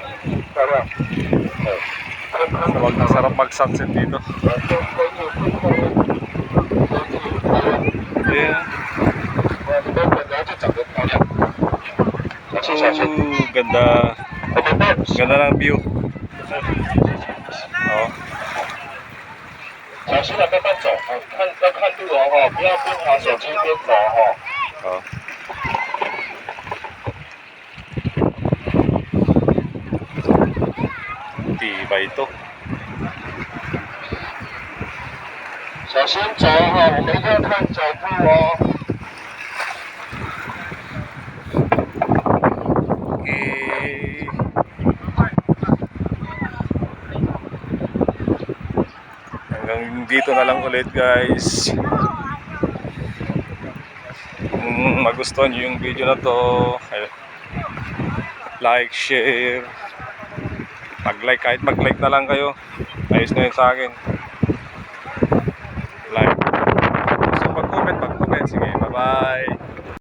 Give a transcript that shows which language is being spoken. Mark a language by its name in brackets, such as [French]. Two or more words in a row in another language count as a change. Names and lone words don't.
[Filipino] Sarap mag-sunset dito. [English] Yeah. [Filipino] Ganda. Ganda ng view. Oh. [Chinese] 小心啊，慢慢走，要看路哦，不要边滑手机边走哦。 [Filipino] Oh. Tibay ito. [Chinese] 小心走哈，我们要看脚步哦。 [English] Okay. [Filipino] Hanggang dito na lang ulit guys. Kung magustuhan nyo yung video na to, [English] like, share, [Filipino] mag-like, kahit mag-like na lang kayo, ayos na yun sa akin. Like, gusto mag-comment, sige, [English] bye bye.